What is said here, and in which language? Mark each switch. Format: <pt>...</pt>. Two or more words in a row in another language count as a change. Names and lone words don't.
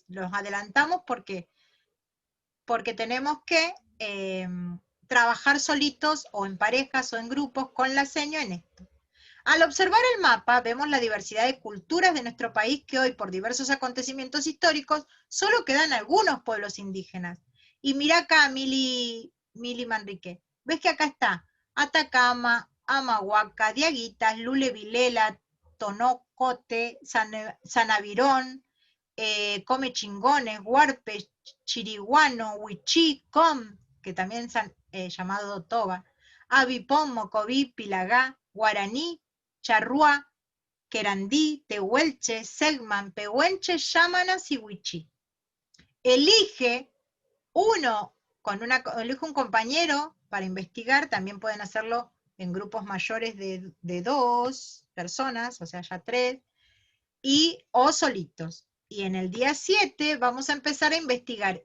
<es>Los adelantamos porque tenemos que trabajar solitos o en parejas o en grupos con la seño en esto. Al observar el mapa, vemos la diversidad de culturas de nuestro país que hoy, por diversos acontecimientos históricos, solo quedan algunos pueblos indígenas. Y mira acá, Mili Manrique, ves que acá está Atacama, Amahuaca, Diaguitas, Lule Vilela, Tonocote, Sanavirón, Come Chingones, Huarpe, Chiriguano, Huichí, Com, que también es llamado Toba, Avipón, Mocoví, Pilagá, Guaraní, Charrúa, Querandí, Tehuelche, Segman, Pehuenche, Yámanas y Huichí. Elige un compañero para investigar, también pueden hacerlo en grupos mayores de 2 personas, o sea, ya 3, o solitos. Y en el día 7 vamos a empezar a investigar.</es>